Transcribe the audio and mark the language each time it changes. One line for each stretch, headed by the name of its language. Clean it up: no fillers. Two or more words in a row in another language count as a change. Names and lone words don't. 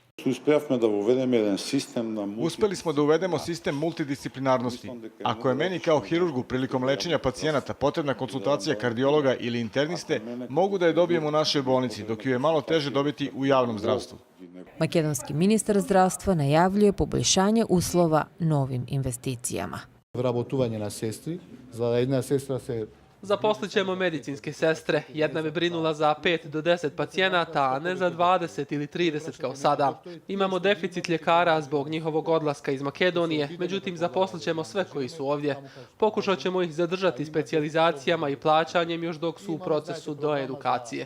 Serbian: Uspeli smo da uvedemo sistem multidisciplinarnosti. Ako je meni kao hirurgu prilikom lečenja pacijenata potrebna konsultacija kardiologa ili interniste, mogu da je dobijem u našoj bolnici, dok ju je malo teže dobiti u javnom zdravstvu. Makedonski ministar zdravstva najavljuje poboljšanje uslova novim investicijama.
Macedonian: Вработување на сестри, за да една сестра се
Croatian: Zaposlit ćemo medicinske sestre. Jedna bi brinula za 5 do 10 pacijenata, a ne za 20 ili 30 kao sada. Imamo deficit ljekara zbog njihovog odlaska iz Makedonije, međutim zaposlit ćemo sve koji su ovdje. Pokušat ćemo ih zadržati specijalizacijama i plaćanjem još dok su u procesu do edukacije.